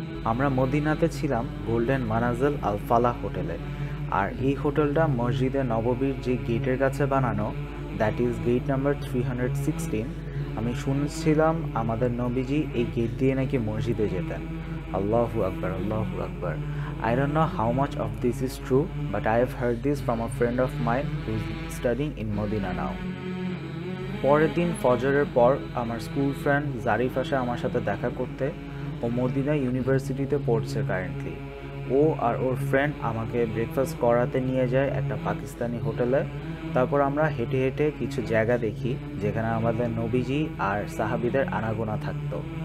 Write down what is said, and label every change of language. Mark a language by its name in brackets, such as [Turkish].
[Bangla] আমরা মদিনাতে ছিলাম গোল্ডেন মানাজেল আল ফালাহ হোটেলে, আর এই হোটেলটা মসজিদে নববীর যে গেটের কাছে বানানো, [English] That is gate number 316। [Bangla] আমি শুনছিলাম আমাদের নবীজি এই গেট দিয়ে নাকি মসজিদে যেতেন। আল্লাহু আকবার, আল্লাহু আকবার। [English] I don't know how much of this is true, but I have heard this from a friend of mine who is studying in Medina now. [Bangla] পরের দিন ফজরের পর আমার স্কুল ফ্রেন্ড জারিফ আসে আমার সাথে দেখা করতে। ও মদিনা ইউনিভার্সিটিতে পড়ছে কারেন্টলি। ও আর ওর ফ্রেন্ড আমাকে ব্রেকফাস্ট করাতে নিয়ে যায় একটা পাকিস্তানি হোটেলে। তারপর আমরা হেঁটে হেঁটে কিছু জায়গা দেখি যেখানে আমাদের নবীজি আর সাহাবিদের আনাগোনা থাকতো।